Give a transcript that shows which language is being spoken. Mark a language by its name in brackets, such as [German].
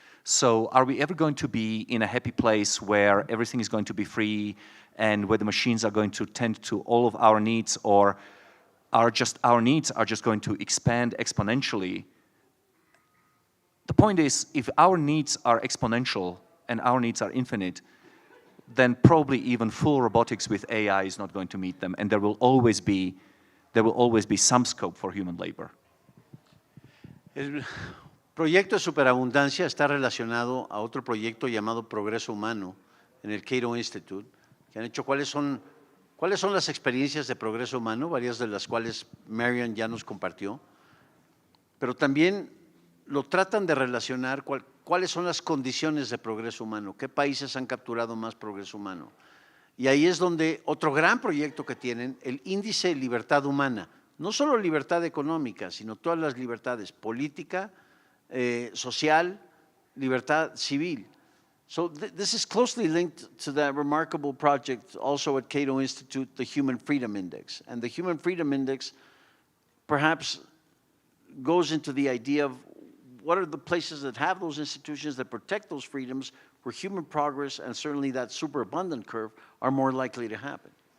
[English] So are we ever going to be in a happy place where everything is going to be free and where the machines are going to tend to all of our needs, or our needs are just going to expand exponentially? The point is, if our needs are exponential and our needs are infinite, then probably even full robotics with AI is not going to meet them, and there will always be some scope for human labor. [Spanish] El proyecto de superabundancia está relacionado a otro proyecto llamado Progreso Humano en el Cato Institute, que han hecho cuáles son las experiencias de progreso humano, varias de las cuales Marian ya nos compartió, pero también lo tratan de relacionar cuáles son las condiciones de progreso humano, qué países han capturado más progreso humano. Y ahí es donde otro gran proyecto que tienen, el índice de libertad humana, no solo libertad económica, sino todas las libertades, política, social, libertad civil. [English] So this is closely linked to that remarkable project also at Cato Institute, the Human Freedom Index. And the Human Freedom Index perhaps goes into the idea of what are the places that have those institutions that protect those freedoms where human progress and certainly that superabundant curve are more likely to happen?